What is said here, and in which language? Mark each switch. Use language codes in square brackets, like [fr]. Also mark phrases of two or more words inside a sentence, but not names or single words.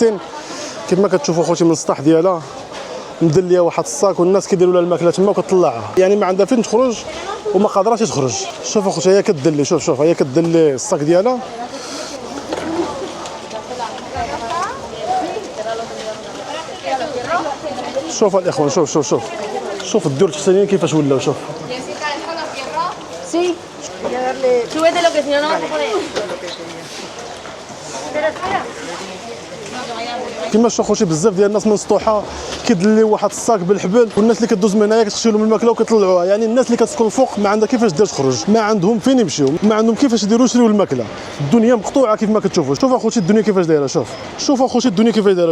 [ar] السن، كما كتشوفوا اخوتي من السطح ديالها مدليه واحد الصاك، والناس كيديروا لها الماكله تما وكتطلعها، يعني ما عندها فين تخرج وما قادراش تخرج. شوف اخوتي هي كدلي، شوف هي كدلي الصاك ديالها. شوف الاخوان، شوف الديور التحتانيين كيفاش ولاو. شوف [es] Sí, voy a darle. Súbete lo que si no, no vas a poder. Pero espera. No, que vaya. [ar] كما شفتوا خوتي بزاف ديال الناس من سطوحه كيدليو واحد الصاك بالحبل، والناس اللي كدوز من هنايا كتخشي لهم الماكله وكيطلعوها. يعني الناس اللي كتسكن الفوق ما عندها كيفاش دير تخرج، ما عندهم فين يمشيو، ما عندهم كيفاش يديروا يشريو الماكله. الدنيا مقطوعه كيف ما كتشوفوا. شوف اخوتي الدنيا كيفاش دايره، شوف اخوتي الدنيا كيفاش دايره.